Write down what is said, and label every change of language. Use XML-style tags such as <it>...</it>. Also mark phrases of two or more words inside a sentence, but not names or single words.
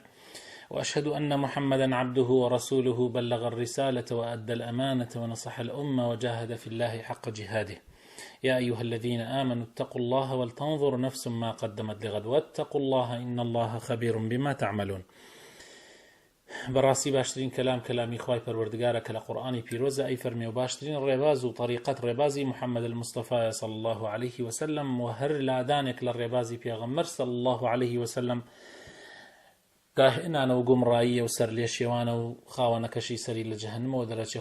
<ar>وأشهد أن محمدا عبده ورسوله بلغ الرسالة وأدى الأمانة ونصح الأمة وجاهد في الله حق جهاده. يا أيها الذين آمنوا اتقوا الله ولتنظر نفس ما قدمت لغد واتقوا الله إن الله خبير بما تعملون.</ar> <ckb>بەڕاستی باشترین کەلامی خوای پەروەردگارە کە لە قورئانی پیرۆزە ئەی فەرمێ و باشترین ڕێباز و طریقەت ڕێبازی محەممەد المستەفا</ckb> <ar>صلی الله عليه وسلم</ar> <ckb>و هەر لادانێک لە ڕێبازی پێغەمبەر</ckb> <ar>صلی الله عليه وسلم</ar> <ckb>داهێنانە و گومڕاییە و سەر لێشێوانە و خاوەنەکەشی سەری لە جەهەنەمەوە دەرەچێ.</ckb>